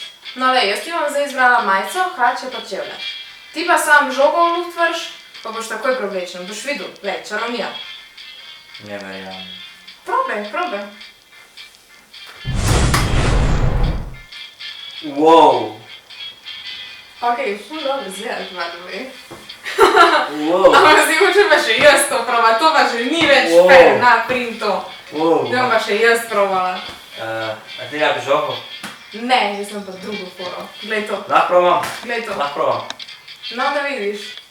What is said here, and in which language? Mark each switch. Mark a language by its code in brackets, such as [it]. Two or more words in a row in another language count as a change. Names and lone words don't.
[sl] No lej, jaz ti bom zdaj izbrala majico, hlače pa čevlje. Ti pa sam žogo v luft vrš, pa boš takoj preoblečen. Boš videl, lej, čarovnija. Ne verjamem. Probaj. Wow. Ok, ful dobro zgledaš, [en] by the way. [sl] Wow. Ampak zdaj hočem pa še jaz to probati, to pa že ni več fair, na prim to. Wow. Zdaj bom pa še jaz probala. A ti rabi žogo? Ne, jaz sem pa drugo foro. Glej to, Lahko provam? glej to. Lahko provam. No, da vidiš.